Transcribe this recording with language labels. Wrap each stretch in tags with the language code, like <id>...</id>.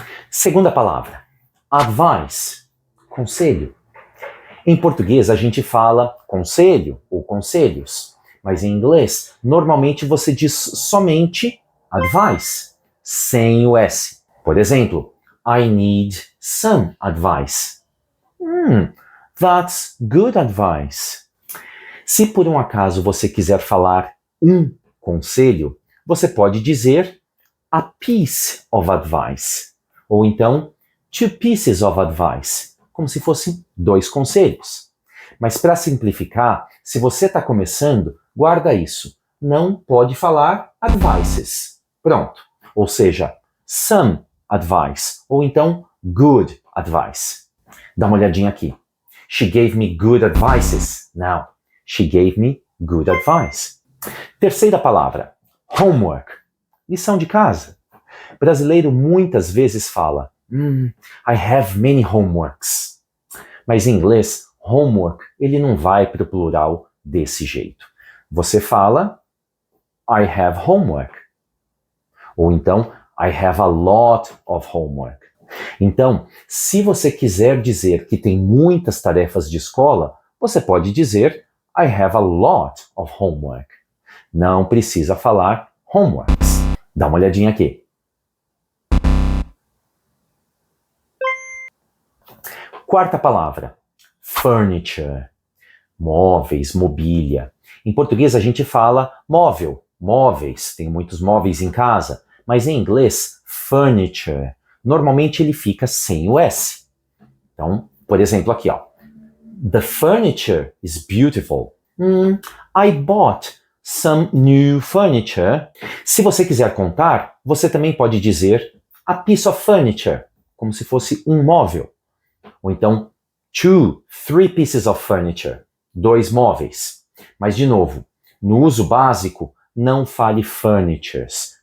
<pt>Segunda palavra, advice, conselho. Em português a gente fala conselho ou conselhos. Mas em inglês, normalmente você diz somente advice, sem o S. Por exemplo,</pt> <en>I need some advice. That's good advice.</en> <pt>Se por um acaso você quiser falar um conselho, você pode dizer</pt> <en>a piece of advice.</en> <pt>Ou então,</pt> <en>2 pieces of advice,</en> <pt>como se fossem 2 conselhos. Mas para simplificar, se você está começando, guarda isso. Não pode falar advices. Pronto. Ou seja,</pt> <en>some advice.</en> <pt>Ou então,</pt> <en>good advice.</en> <pt>Dá uma olhadinha aqui.</pt> <en>She gave me good advices.</en> <pt>Não.</pt> <en>She gave me good advice.</en> <pt>Terceira palavra. Homework. Lição de casa. Brasileiro muitas vezes fala</pt> <en>I have many homeworks.</en> <pt>Mas em inglês, homework, ele não vai para o plural desse jeito. Você fala,</pt> <en>I have homework. Ou então, I have a lot of homework.</en> <pt>Então, se você quiser dizer que tem muitas tarefas de escola, você pode dizer,</pt> <en>I have a lot of homework.</en> <pt>Não precisa falar homeworks. Dá uma olhadinha aqui. Quarta palavra, furniture, móveis, mobília. Em português a gente fala móvel, móveis, tem muitos móveis em casa, mas em inglês, furniture, normalmente ele fica sem o S. Então, por exemplo, aqui, ó.</pt> <en>The furniture is beautiful. I bought some new furniture.</en> <pt>Se você quiser contar, você também pode dizer</pt> <en>a piece of furniture,</en> <pt>como se fosse um móvel. Ou então,</pt> <en>2, 3 pieces of furniture,</en> <pt>2 móveis. Mas, de novo, no uso básico, não fale furnitures.</pt>